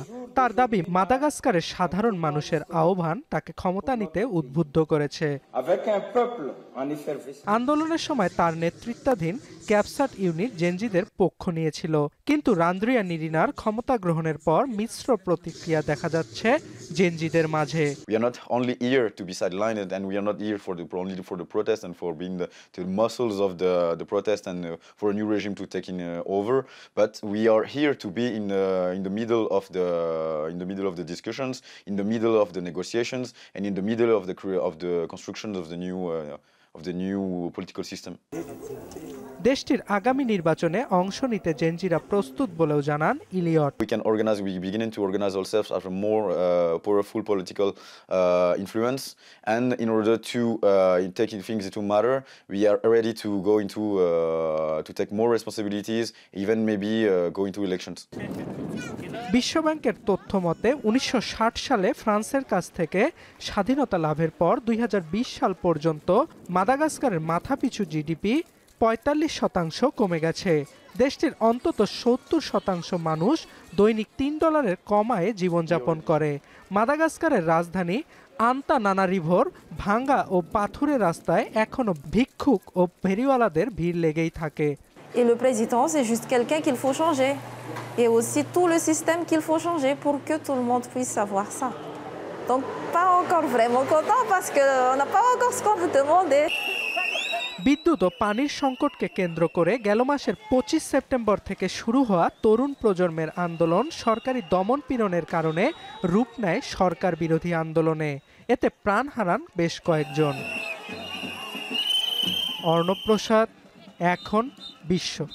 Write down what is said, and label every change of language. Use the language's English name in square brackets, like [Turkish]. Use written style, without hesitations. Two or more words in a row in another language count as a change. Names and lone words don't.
[Bangla] তার দাবি, মাদাগাস্কারের সাধারণ মানুষের আহ্বান তাকে ক্ষমতা নিতে উদ্বুদ্ধ করেছে। আন্দোলনের সময় তার নেতৃত্বাধীন ক্যাপসাট ইউনিট জেনজিদের পক্ষ নিয়েছিল, কিন্তু রান্দ্রিয়া নিরিনার ক্ষমতা গ্রহণের পর মিশ্র প্রতিক্রিয়া দেখা যাচ্ছে জেনজিদের মাঝে। [English] We are not only here to be sidelined, and we are not here only for the protest and for being the muscles of the protest and for a new regime to take over, but we are here to be in the middle of the discussions, in the middle of the negotiations, and in the middle of the construction of the new political system. [Bangla] দেশটির আগামী নির্বাচনে অংশ নিতে জেনজিরা প্রস্তুত বলেও জানান ইলিয়ট। [English] We beginning to organize ourselves as a more powerful political influence, and in order to take things into matter, we are ready to go into to take more responsibilities, even maybe go into elections. [Bangla] বিশ্বব্যাংকের তথ্য মতে 1960 সালে ফ্রান্সের কাছ থেকে স্বাধীনতা লাভের পর 2020 সাল পর্যন্ত মাদাগাস্কারের মাথাপিছু জিডিপি 45% কমে গেছে। দেশটির অন্তত 70% মানুষ দৈনিক $3 কম আয়ে জীবনযাপন করে। মাদাগাস্কারের রাজধানী আন্তানানারিভোর ভাঙ্গা ও পাথুরে রাস্তায় এখনো ভিক্ষুক ও ফেরিওয়ালাদের ভিড় লেগেই থাকে। [French] Et le président, c'est juste quelqu'un qu'il faut changer. Et aussi tout le système qu'il faut changer pour que tout le monde puisse savoir ça. Donc pas encore vraiment content parce qu'on n'a pas encore ce qu'on a demandé. [Bangla] বিদ্যুৎ ও পানির সংকটকে কেন্দ্র করে গেল মাসের 25 সেপ্টেম্বর থেকে শুরু হওয়া তরুণ প্রজন্মের আন্দোলন সরকারি দমন-পীড়নের কারণে রূপ নেয় সরকার বিরোধী আন্দোলনে। এতে প্রাণ হারান বেশ কয়েকজন। অর্ণব প্রসাদ, এখন বিশ্ব।